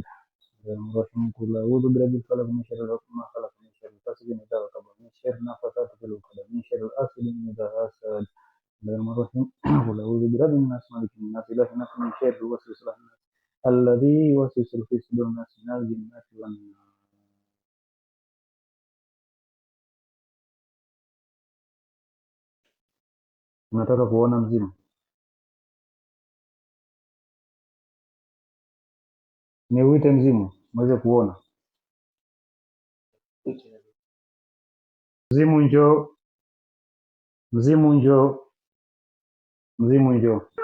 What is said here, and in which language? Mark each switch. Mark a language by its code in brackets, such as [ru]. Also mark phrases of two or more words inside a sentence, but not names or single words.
[ar] بسم الله الرحمن الرحيم قل أعوذ برب الفلق من شر ما خلق من شر غاسق إذا وقب من شر النفاثات في العقد من شر حاسد إذا حسد. بسم الله الرحمن الرحيم قل أعوذ برب الناس ملك الناس إله الناس من شر الوسواس الخناس الذي يوسوس في صدور الناس من الجنة والناس. [sw] Unataka kuona mzimu? Ni uite mzimu mweze kuona. Mzimu njoo, mzimu njoo, mzimu njoo.